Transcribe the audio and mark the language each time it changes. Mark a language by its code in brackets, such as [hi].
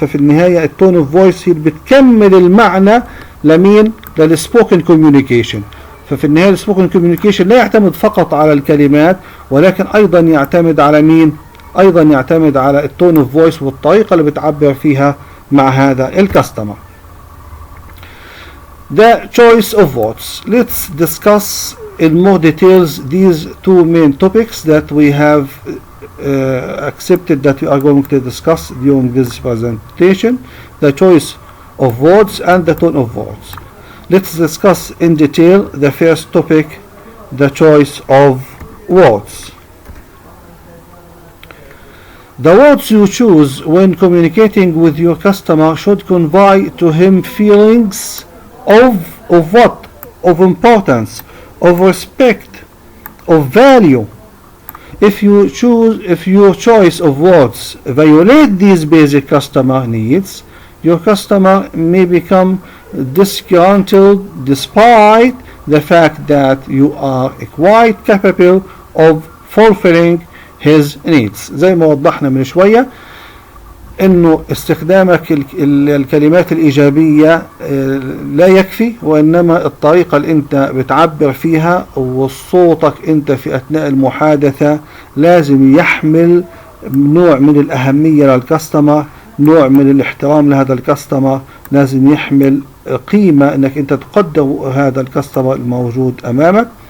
[ar] ففي النهاية التون اوف فويس هي بتكمل المعنى لمين؟ للسبوكن كوميونيكيشن. ففي النهاية السبوكن كوميونيكيشن لا يعتمد فقط على الكلمات، ولكن أيضا يعتمد على مين؟ أيضا يعتمد على التون اوف فويس والطريقة اللي بتعبر فيها مع هذا الكاستمر. [en] The choice of words. Let's discuss in more details these two main topics that we have accepted that we are going to discuss during this presentation: the choice of words and the tone of words. Let's discuss in detail the first topic, the choice of words. The words you choose when communicating with your customer should convey to him feelings of what? Of importance, of respect, of value. If your choice of words violate these basic customer needs, your customer may become disgruntled despite the fact that you are quite capable of fulfilling his needs. [ar] زي ما وضحنا من شوية، انه استخدامك الكلمات الايجابية لا يكفي، وانما الطريقة اللي انت بتعبر فيها وصوتك انت في اثناء المحادثة لازم يحمل نوع من الاهمية للكاستمر، نوع من الاحترام لهذا الكاستمر، لازم يحمل قيمة انك انت تقدر هذا الكاستمر الموجود امامك.